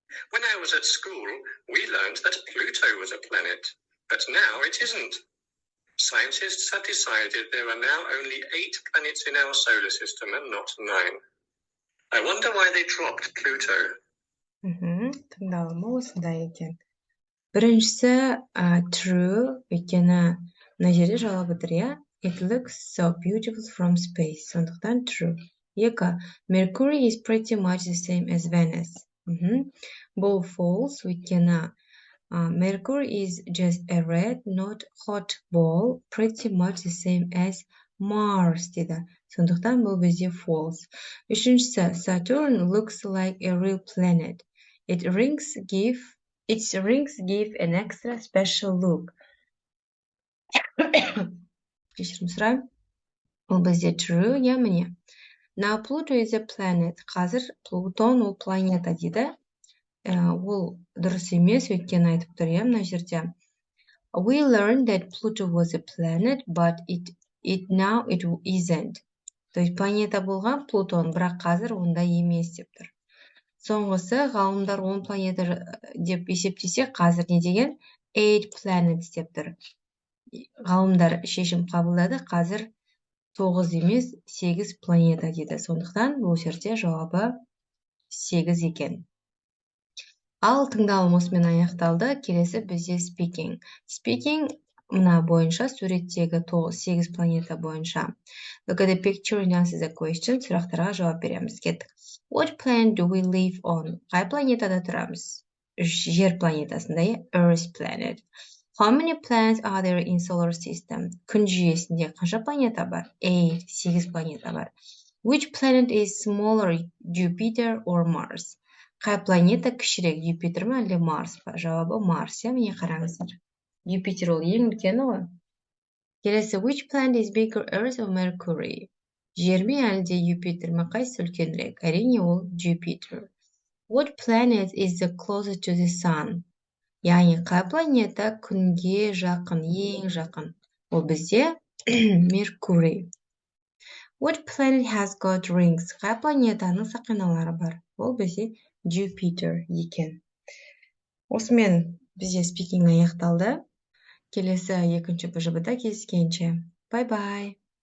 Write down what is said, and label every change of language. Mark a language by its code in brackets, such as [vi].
[en] When I was at school, we learned that Pluto was a planet, but now it isn't. Scientists have decided there are now only 8 planets in our solar system and not 9. I wonder why they dropped Pluto. [kk] Тыңдалымы осындай екен. Біріншісі true, өйткені мына жерде жауабы тұр, иә? [en] It looks so beautiful from space. [kk] Сондықтан true. 2. [en] Mercury is pretty much the same as Venus. [kk] Бұл false, өйткені [en] Mercury is just a red, not hot ball, pretty much the same as Mars [kk] дейді. Сондықтан бұл бізде false. 3. [en] Saturn looks like a real planet. Its rings give an extra special look. [kk] Кешірім сұраймын. Ол бізде true, иә міне. [en] Now Pluto is a planet. [kk] Қазір Плутон ол планета дейді. Ол дұрыс емес, өйткені айтып тұр, иә мына жерде. [en] We learned that Pluto was a planet, but now it isn't. [ru] То есть [kk] планета болған Плутон, бірақ қазір онда емес деп тұр. Соңғысы, ғалымдар 10 планета деп есептесе, қазір не деген? [en] 8 planets [kk] деп тұр. Ғалымдар шешім қабылдады, қазір 9 емес, 8 планета деді. Сондықтан бұл жерде жауабы 8 екен. Ал тыңдалым осымен аяқталды. Келесі бізде speaking. Speaking мына бойынша, суреттегі 8 планета бойынша. [en] Look at the picture and answer the question. [kk] Сұрақтарға жауап береміз. Кеттік. [en] What planet do we live on? [kk] Қай планетада тұрамыз? Жер планетасында, [en] Earth planet. How many planets are there in solar system? [kk] Күн жүйесінде қанша планета бар? 8 планета бар. [en] Which planet is smaller, Jupiter or Mars? [kk] Қай планета кішірек, Юпитер ма әлде Марс па? Жауабы Марс, иә, міне қараңыздар. Юпитер ол ең үлкені ғой. Келесі, [en] which planet is bigger, Earth or Mercury? [kk] Жер ме әлде Юпитер ме, қайсысы үлкенірек? Әрине ол Jupiter. [en] What planet is the closest to the sun? [kk] Яғни қай планета күнге жақын, ең жақын? Ол бізде Mercury. [en] What planet has got rings? [kk] Қай планетаның сақиналары бар? Ол бізде Jupiter екен. Осымен бізде спикинг аяқталды. Келесі екінші БЖБ-да кездескенше. [en] Bye-bye.